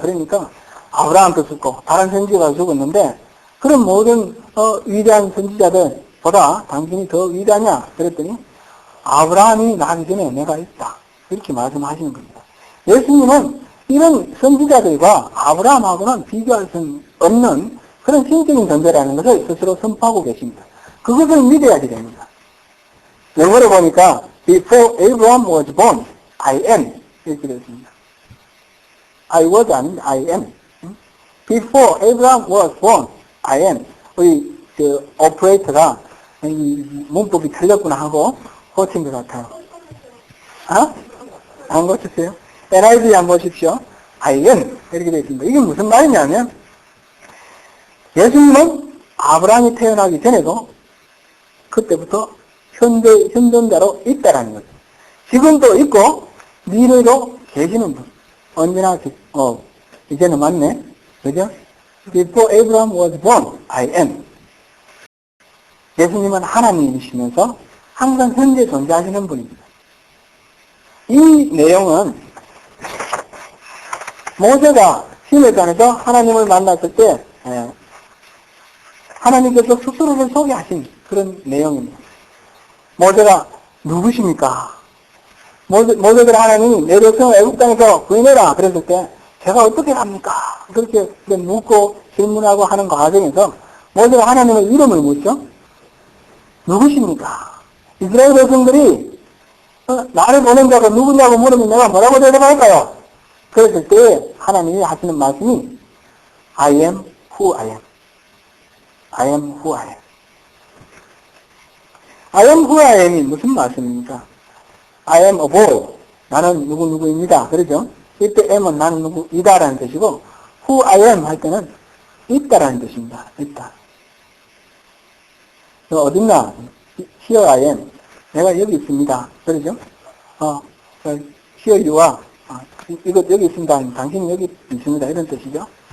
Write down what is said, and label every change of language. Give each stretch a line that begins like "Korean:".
Korean: 그러니까 아브라함도 죽고 다른 선지자가 죽었는데 그런 모든 위대한 선지자들보다 당신이 더 위대하냐 그랬더니 아브라함이 나기 전에 내가 있다. 이렇게 말씀하시는 겁니다. 예수님은 이런 선지자들과 아브라함하고는 비교할 수 없는 그런 신적인 존재라는 것을 스스로 선포하고 계십니다. 그것을 믿어야지 됩니다. 영어로 보니까
English: Before Abraham was born, I am
Korean: 이렇게 되어 있습니다.
English: I was
Korean: 아닌데
English: I am. Before Abraham was born, I am.
Korean: 우리 그 오퍼레이터가 문법이 틀렸구나 하고 고친 것 같아요. 안 고쳤어요? NIV 한번 보십시오.
English: I am
Korean: 이렇게 되어 있습니다. 이게 무슨 말이냐면 예수님은 아브라함이 태어나기 전에도 그때부터 현존자로 있다라는 거죠. 지금도 있고 미래로 계시는 분. 언제나 이제는 맞네. 그죠?
English: Before Abraham was born, I am.
Korean: 예수님은 하나님이시면서 항상 현재 존재하시는 분입니다. 이 내용은 모세가 시내산에서 하나님을 만났을 때 하나님께서 스스로를 소개하신 그런 내용입니다. 모세가 누구십니까? 모세들 하나님이 내 백성을 애굽 땅에서 구해내라 그랬을 때 제가 어떻게 합니까? 그렇게 묻고 질문하고 하는 과정에서 모세가 하나님의 이름을 묻죠. 누구십니까? 이스라엘 백성들이 나를 보낸 자가 누구냐고 물으면 내가 뭐라고 대답할까요? 그랬을 때 하나님이 하시는 말씀이
English: I am who I am. I am who I am. I am who I am
Korean: 이 무슨 말씀입니까?
English: I am a boy.
Korean: 나는 누구누구입니다. 그러죠? 이때 am은 나는 누구이다라는 뜻이고
English: who I am
Korean: 할 때는 있다라는 뜻입니다. 있다. 어딨나?
English: Here I am.
Korean: 내가 여기 있습니다. 그러죠?
English: Here you are.
Korean: 이거 여기 있습니다. 당신이 여기 있습니다. 이런 뜻이죠?